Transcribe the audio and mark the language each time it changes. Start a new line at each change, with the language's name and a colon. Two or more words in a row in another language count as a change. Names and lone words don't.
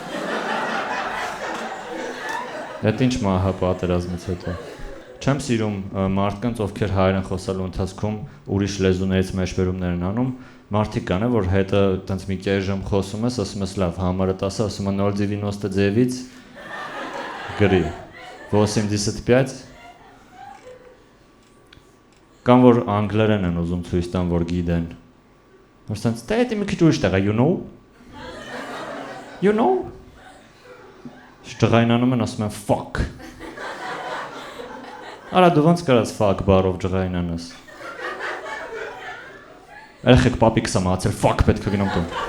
Armenian: Էդ ինչ մահա պատերազմից հետո։ Չեմ սիրում մարդկանց, ովքեր հայերեն խոսալու ընթացքում ուրիշ լեզուներից մեջբերումներ են անում։ Մարդիկ կան, որ հետը տենց մի կես ժամ խոսում ես, ասում ես լավ, համարը 10, ասում է 0,99 գրի, 85, կամ որ անգլերեն են ուզում ցույց տան, որ գիտեն։ Որ սենց, դե էդի մի քիչ ուրիշ տեղ է,
English: you know? You know?
Armenian: Ջղայնանում են, ասում են fuck։ Արա դու ոնց կարաս fuck բարով ջղայնանաս։ Երեխեք պապիկս եմ ացել, fuck պետք է գնամ տուն։